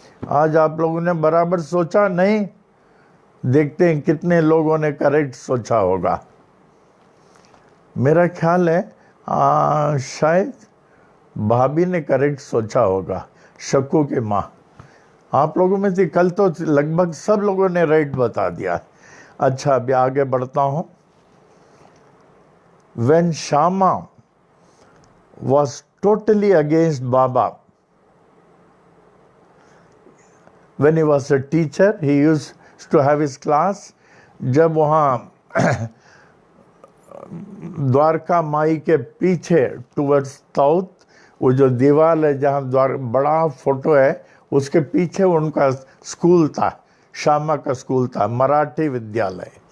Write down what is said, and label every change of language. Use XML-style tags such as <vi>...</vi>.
<hi>आज आप लोगों ने बराबर सोचा नहीं? देखते हैं कितने लोगों ने करेक्ट सोचा होगा। मेरा ख्याल है शायद भाभी ने करेक्ट सोचा होगा, शक्कू की माँ। आप लोगों में से कल तो लगभग सब लोगों ने राइट बता दिया। अच्छा, अभी आगे बढ़ता हूँ।</hi> <en>When Shama was totally against Baba, when he was a teacher, he used to have his class.</en> <hi>जब वहाँ द्वारका माई के पीछे</hi> <en>towards south,</en> <hi>वो जो दीवार है जहाँ बड़ा फोटो है, उसके पीछे उनका स्कूल था, श्यामा का स्कूल था, मराठी विद्यालय।</hi>